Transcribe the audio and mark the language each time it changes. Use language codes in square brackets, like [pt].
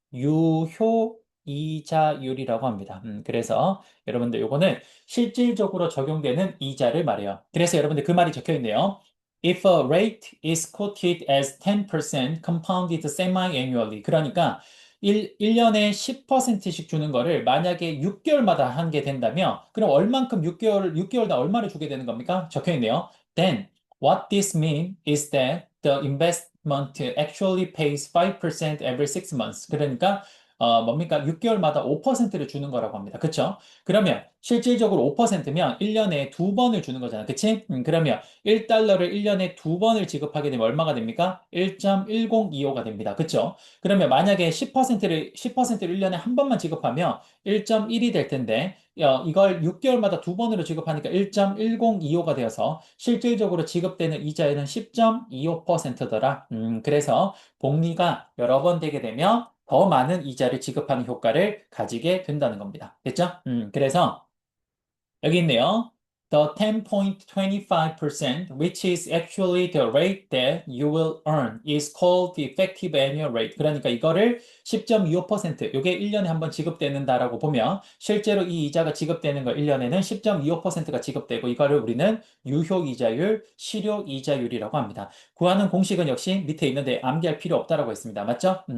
[ko] 유효이자율이라고 합니다. 그래서 여러분들 요거는 실질적으로 적용되는 이자를 말해요. 그래서 여러분들 그 말이 적혀 있네요. [en] If a rate is quoted as 10% compounded semi-annually. [ko] 그러니까 1년에 10%씩 주는 거를 만약에 6개월마다 한 게 된다면, 그럼 얼만큼 6개월당 얼마를 주게 되는 겁니까? 적혀 있네요. [en] Then, what this means is that the investment actually pays 5% every 6 months. [ko] 그러니까, 뭡니까? 6개월마다 5%를 주는 거라고 합니다. 그쵸? 그러면, 실질적으로 5%면 1년에 두 번을 주는 거잖아. 그치? 그러면 1달러를 1년에 두 번을 지급하게 되면 얼마가 됩니까? 1.1025가 됩니다. 그쵸? 그러면 만약에 10%를 1년에 한 번만 지급하면 1.1이 될 텐데, 이걸 6개월마다 두 번으로 지급하니까 1.1025가 되어서 실질적으로 지급되는 이자율은 10.25%더라. 그래서 복리가 여러 번 되게 되면 더 많은 이자를 지급하는 효과를 가지게 된다는 겁니다. 됐죠? 그래서 여기 있네요. [en] the 10.25%, which is actually the rate that you will earn, is called the effective annual rate. [ko] 그러니까 이거를 10.25%, 이게 1년에 한번 지급되는다라고 보면 실제로 이 이자가 지급되는 거 1년에는 10.25%가 지급되고 이거를 우리는 유효이자율, 실효이자율이라고 합니다. 구하는 공식은 역시 밑에 있는데 암기할 필요 없다라고 했습니다. 맞죠?